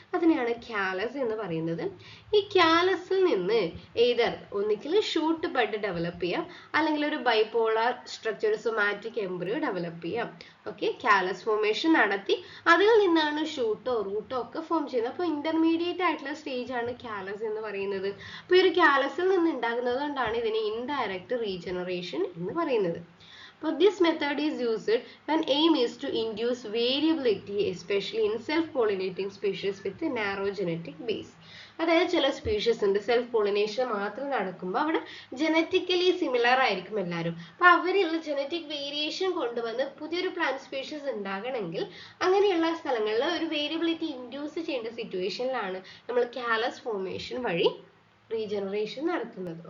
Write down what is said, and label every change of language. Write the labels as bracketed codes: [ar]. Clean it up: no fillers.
[ml] അതിനെയാണ് കാലസ് എന്ന് പറയുന്നത്. ഈ കാലസിൽ നിന്ന് ഏതർ ഒന്നിക്കൽ ഷൂട്ട് ബഡ് ഡെവലപ്പ് ചെയ്യാം, അല്ലെങ്കിൽ ഒരു bipolar structure somatic embryo develop ചെയ്യാം. ഓക്കെ, കാലസ് ഫോർമേഷൻ നടത്തി അതിൽ നിന്നാണ് ഷൂട്ടോ റൂട്ടോ ഒക്കെ ഫോം ചെയ്യുന്നത്. അപ്പോൾ ഇന്റർമീഡിയറ്റ് ആയിട്ടുള്ള സ്റ്റേജ് ആണ് കാലസ് എന്ന് പറയുന്നത്. അപ്പോൾ ഈ ഒരു കാലസിൽ നിന്ന് ഉണ്ടാകുന്നത് കൊണ്ടാണ് ഇതിനെ ഇൻഡയറക്റ്റ് റീജനറേഷൻ എന്ന് പറയുന്നത്. [en] അപ്പോൾ this method is used when aim is to induce variability, especially in self-pollinating species with a narrow genetic base. [ml] അതായത് ചില സ്പീഷീസ് ഉണ്ട് സെൽഫ് പോളിനേഷൻ മാത്രം നടക്കുമ്പോൾ അവിടെ ജനറ്റിക്കലി സിമിലർ ആയിരിക്കും എല്ലാവരും. അപ്പൊ അവരുള്ള ജനറ്റിക് വേരിയേഷൻ കൊണ്ടുവന്ന് പുതിയൊരു പ്ലാന്റ് സ്പീഷീസ് ഉണ്ടാകണമെങ്കിൽ അങ്ങനെയുള്ള സ്ഥലങ്ങളിൽ ഒരു വേരിയബിലിറ്റി ഇൻഡ്യൂസ് ചെയ്യേണ്ട സിറ്റുവേഷനിലാണ് നമ്മൾ കാലസ് ഫോർമേഷൻ വഴി റീജനറേഷൻ നടത്തുന്നത്.